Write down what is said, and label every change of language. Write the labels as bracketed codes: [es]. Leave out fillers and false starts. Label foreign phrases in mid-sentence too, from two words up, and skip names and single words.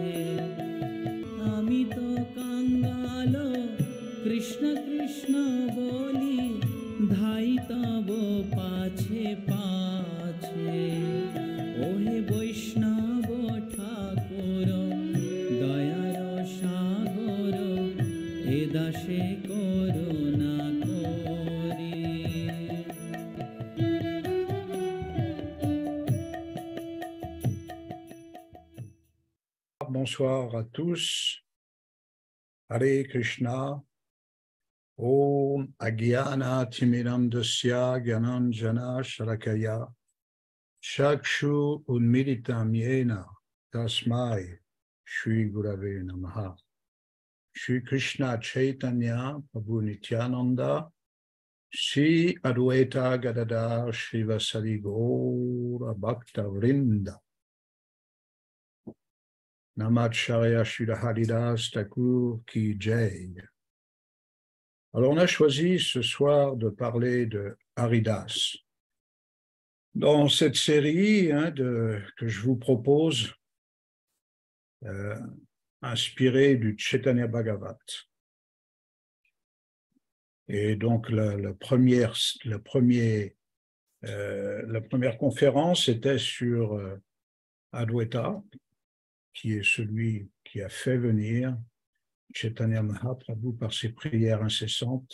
[bn] আমি তো কাঙ্গাল কৃষ্ণ কৃষ্ণ বলি ধাই তব পাছে পাছে। ওহে বৈষ্ণব ঠাকুর দয়ার সাগর এ দাসে করুণা করি। [fr] Bonsoir à tous. Hare Krishna. [sa] ॐ अज्ञान तिमिरान्धस्य ज्ञानाञ्जन शलाकया चक्षु उन्मीलितं येन तस्मै श्री गुरवे नमः. [hi] श्री कृष्ण चैतन्य प्रभु नित्यानन्द श्री अद्वैत गदाधर श्रीवासादि गौर भक्त वृन्द नामाचार्य श्रील हरिदास ठाकुर की जय. [fr] Alors on a choisi ce soir de parler de Haridas. Dans cette série que je vous propose, inspirée du Chaitanya Bhagavat. Et donc la première conférence était sur Adwaita, qui est celui qui a fait venir Chaitanya Mahaprabhu par ses prières incessantes.